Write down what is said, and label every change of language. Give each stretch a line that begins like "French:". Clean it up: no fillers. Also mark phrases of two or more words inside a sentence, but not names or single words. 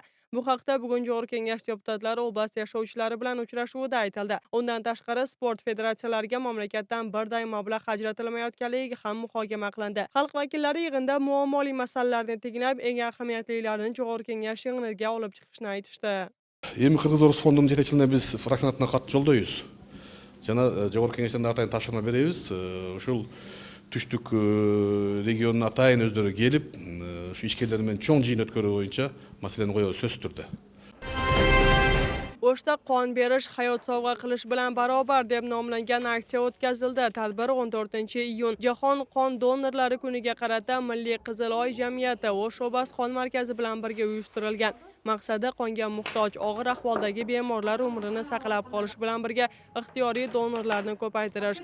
Uzbek: Bu haqda bugun Jo'g'ri kengash deputatlari oblast yashovchilari bilan uchrashuvida aytildi. Undan tashqari sport federatsiyalariga mamlakatdan birday mablag' ajratilmayotganligi ham muhokama qilindi. Xalq vakillari yig'inda muammoli masalalarni tegnab, eng ahamiyatlilarini Jo'g'ri kengash yig'iniga olib chiqishni aytishdi.
Kyrgyz: Эми Кыргыз-Орус фондунун жетекчилигине биз фракциянатына кат жолдойбуз. Жана жогорку кеңештен атайын тапшырма беребиз. Ушул түштүк региондун атайын өздөрү келип, ушу ишкерлер менен чоң жыйын өткөрүү боюнча маселени коебуз сөзсүз түрдө.
Uzbek: O'shda qon berish hayot sovg'a qilish bilan barobar deb nomlangan aksiya o'tkazildi. Tadbir 14-iyun Jahon qon donorlari kuniga qarata Milliy Qizil Oy jamiyati O'sh obasi qon markazi bilan birga uyushtirilgan. Maqsadi qonga muhtoj og'ir ahvoldagi bemorlar umrini saqlab qolish bilan birga ixtiyoriy donorlarni ko'paytirish.